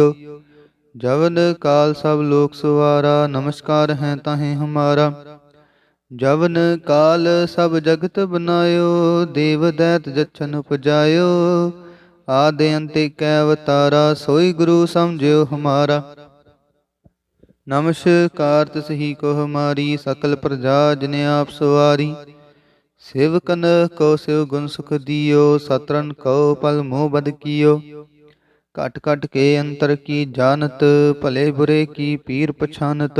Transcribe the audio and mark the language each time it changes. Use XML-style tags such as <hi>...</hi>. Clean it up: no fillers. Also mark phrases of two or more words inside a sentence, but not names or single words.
<bra>जवन काल सब लोक सुवारा, नमस्कार है ताहे हमारा। जवन काल सब जगत बनायो, देव दैत जच्छन उपजायो। आदि अंते कै अवतारा, सोई गुरु समझियो हमारा। ਨਮਸਕਾਰ ਤਿਸਹੀ ਕੋ ਹਮਾਰੀ ਸਕਲ ਪ੍ਰਜਾ ਜਿਨੇ ਆਪ ਸਵਾਰੀ ਸੇਵਕਨ ਕੋ ਸਿਵ ਗੁਣ ਸੁਖ ਦਿਓ ਸਤਰਨ ਕਉ ਪਲ ਮੋਹ ਬਦ ਕੀਓ ਘਟ ਘਟ ਕੇ ਅੰਤਰ ਕੀ ਜਾਨਤ ਭਲੇ ਬੁਰੇ ਕੀ ਪੀਰ ਪਛਾਨਤ</bra>